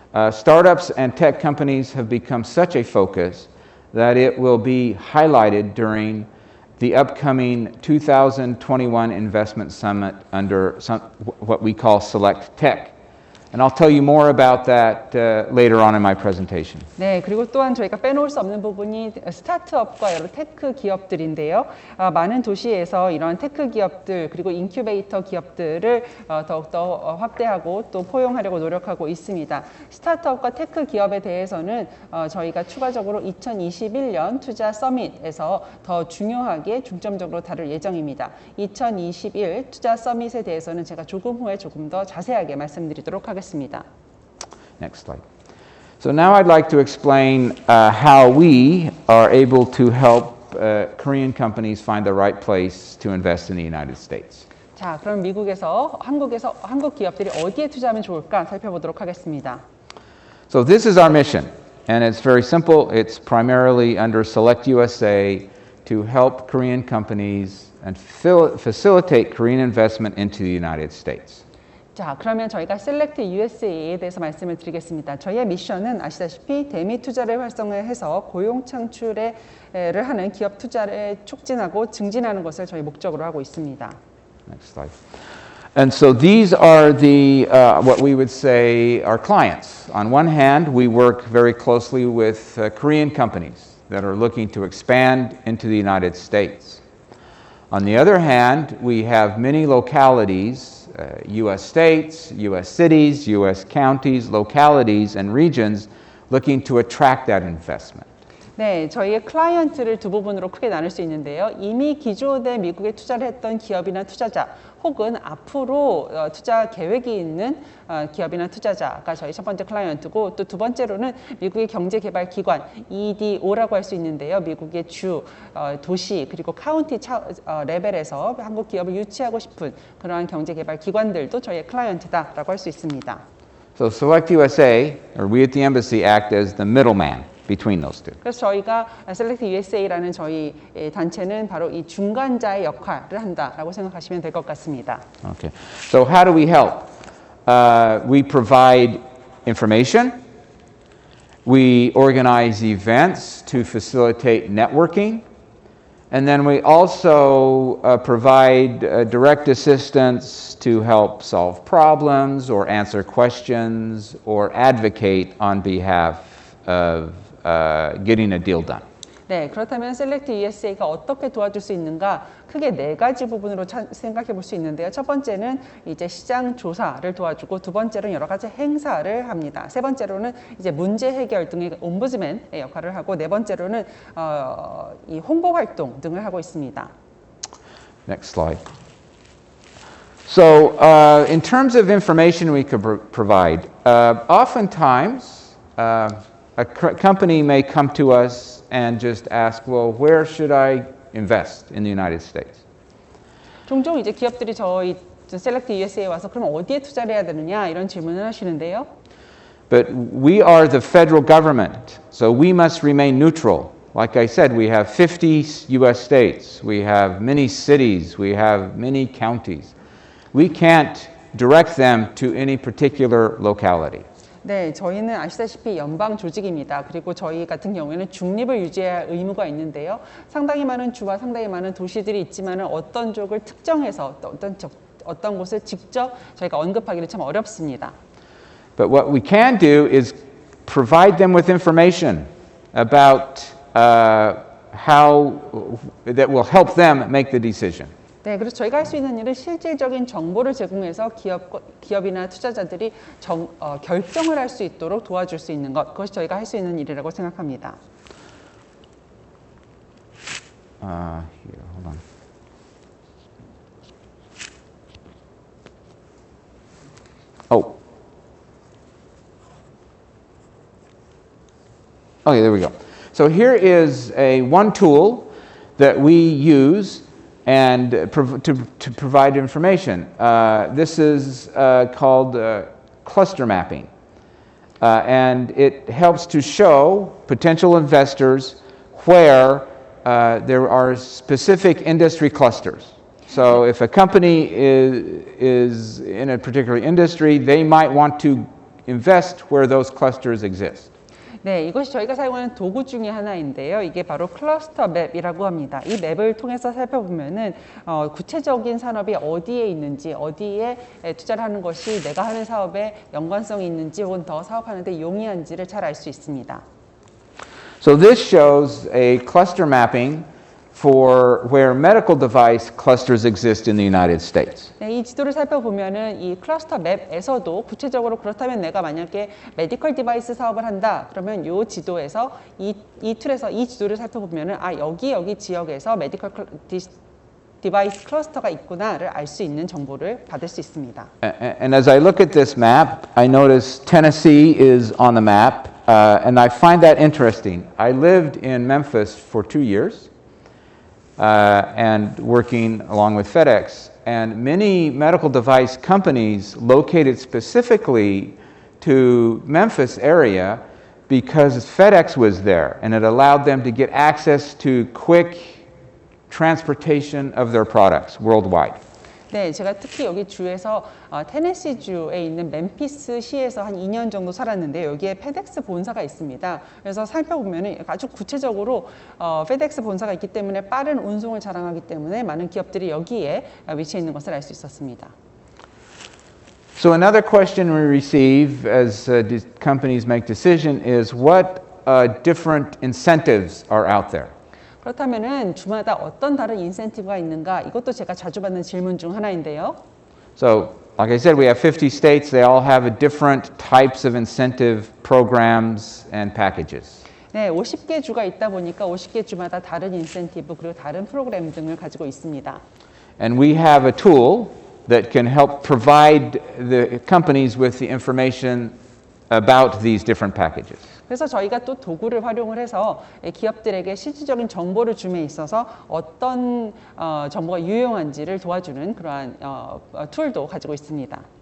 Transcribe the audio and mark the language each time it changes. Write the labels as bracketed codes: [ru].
[en] Startups and tech companies have become such a focus that it will be highlighted during the upcoming 2021 Investment Summit under what we call Select Tech. And I'll tell you more about that later on in my presentation. [ko] 네, 그리고 또한 저희가 빼놓을 수 없는 부분이 스타트업과 여러 테크 기업들인데요. 많은 도시에서 이런 테크 기업들, 그리고 인큐베이터 기업들을 더욱더 확대하고 또 포용하려고 노력하고 있습니다. 스타트업과 테크 기업에 대해서는 저희가 추가적으로 2021년 투자 서밋에서 더 중요하게 중점적으로 다룰 예정입니다. 2021 투자 서밋에 대해서는 제가 조금 후에 조금 더 자세하게 말씀드리도록 하겠습니다. [en] Next slide. So now I'd like to explain how we are able to help Korean companies find the right place to invest in the United States. [ko] 자, 그럼 한국 기업들이 어디에 투자하면 좋을까 살펴보도록 하겠습니다. [en] So this is our mission, and it's very simple. It's primarily under Select USA to help Korean companies and facilitate Korean investment into the United States. [ko] 자, 그러면 저희가 Select USA에 대해서 말씀을 드리겠습니다. 저희의 미션은 아시다시피 대미 투자를 활성화해서 고용 창출을 하는 기업 투자를 촉진하고 증진하는 것을 저희 목적으로 하고 있습니다. [en] Next slide. And so these are the what we would say our clients. On one hand, we work very closely with Korean companies that are looking to expand into the United States. On the other hand, we have many localities, U.S. states, U.S. cities, U.S. counties, localities, and regions looking to attract that investment. [ko] 네, 저희의 클라이언트를 두 부분으로 크게 나눌 수 있는데요. 이미 기존에 미국에 투자를 했던 기업이나 투자자 혹은 앞으로 투자 계획이 있는 기업이나 투자자가 저희 첫 번째 클라이언트고 또 두 번째로는 미국의 경제개발기관 EDO라고 할 수 있는데요. 미국의 주, 도시 그리고 카운티 레벨에서 한국 기업을 유치하고 싶은 그러한 경제개발기관들도 저희의 클라이언트다라고 할 수 있습니다. [en] So Select USA, or we at the embassy, act as the middleman between those two. [ko] 그래서 저희가 Select USA라는 저희 단체는 바로 이 중간자의 역할을 한다라고 생각하시면 될 것 같습니다. [en] Okay. So how do we help? We provide information. We organize events to facilitate networking. And then we also provide direct assistance to help solve problems or answer questions or advocate on behalf of getting a deal done. [ko] 네, 그렇다면 Select USA가 어떻게 도와줄 수 있는가? 크게 네 가지 부분으로 생각해 볼 수 있는데요. 첫 번째는 이제 시장 조사를 도와주고 두 번째로는 여러 가지 행사를 합니다. 세 번째로는 이제 문제 해결 등의 옴부즈맨의 역할을 하고 네 번째로는 이 홍보 활동 등을 하고 있습니다. [en] Next slide. So, in terms of information we could provide, oftentimes a company may come to us and just ask, well, where should I invest in the United States? [ko] 종종 이제 기업들이 저희 Select USA에 와서 그럼 어디에 투자를 해야 되느냐 이런 질문을 하시는데요. [en] But we are the federal government, so we must remain neutral. Like I said, we have 50 U.S. states, we have many cities, we have many counties. We can't direct them to any particular locality. [ko] 네, 저희는 아시다시피 연방 조직입니다. 그리고 저희 같은 경우에는 중립을 유지해야 할 의무가 있는데요. 상당히 많은 주와 상당히 많은 도시들이 있지만 어떤 쪽을 특정해서 어떤 곳을 직접 저희가 언급하기는 참 어렵습니다. [en] But what we can do is provide them with information about how that will help them make the decision. [ko] 네, 그래서 저희가 할 수 있는 일은 실질적인 정보를 제공해서 기업이나 투자자들이 결정을 할 수 있도록 도와줄 수 있는 것, 그것이 저희가 할 수 있는 일이라고 생각합니다. [en] Here, hold on. Okay, there we go. So here is one tool that we use and to provide information. This is called cluster mapping. And it helps to show potential investors where there are specific industry clusters. So if a company is in a particular industry, they might want to invest where those clusters exist. [ko] 네, 이것이 저희가 사용하는 도구 중에 하나인데요. 이게 바로 클러스터 맵이라고 합니다. 이 맵을 통해서 살펴보면은 구체적인 산업이 어디에 있는지, 어디에 투자를 하는 것이 내가 하는 사업에 연관성이 있는지 혹은 더 사업하는 데 용이한지를 잘 알 수 있습니다. [en] So this shows a cluster mapping for where medical device clusters exist in the United States. [ko] 네, 이 지도를 살펴보면은 이 클러스터 맵에서도 구체적으로 그렇다면 내가 만약에 메디컬 디바이스 사업을 한다. 그러면 이 지도에서 이 툴에서 이 지도를 살펴보면은 여기 지역에서 메디컬 디바이스 클러스터가 있구나를 알 수 있는 정보를 받을 수 있습니다. [en] And as I look at this map, I notice Tennessee is on the map, and I find that interesting. I lived in Memphis for 2 years. And working along with FedEx. And many medical device companies located specifically to Memphis area because FedEx was there and it allowed them to get access to quick transportation of their products worldwide. [ko] 네, 제가 특히 여기 주에서 테네시주에 있는 멤피스 시에서 한 2년 정도 살았는데 여기에 페덱스 본사가 있습니다. 그래서 살펴보면 아주 구체적으로 페덱스 본사가 있기 때문에 빠른 운송을 자랑하기 때문에 많은 기업들이 여기에 위치해 있는 것을 알 수 있었습니다. [en] So another question we receive as companies make decision is what different incentives are out there? [ko] 그렇다면은 주마다 어떤 다른 인센티브가 있는가? 이것도 제가 자주 받는 질문 중 하나인데요. [en] So, like I said, we have 50 states. They all have a different types of incentive programs and packages. [ko] 네, 50개 주가 있다 보니까 50개 주마다 다른 인센티브 그리고 다른 프로그램 등을 가지고 있습니다. [en] And we have a tool that can help provide the companies with the information about these different packages. [ko] 그래서 저희가 또 도구를 활용을 해서 기업들에게 실질적인 정보를 줌에 있어서 어떤 정보가 유용한지를 도와주는 그러한 툴도 가지고 있습니다.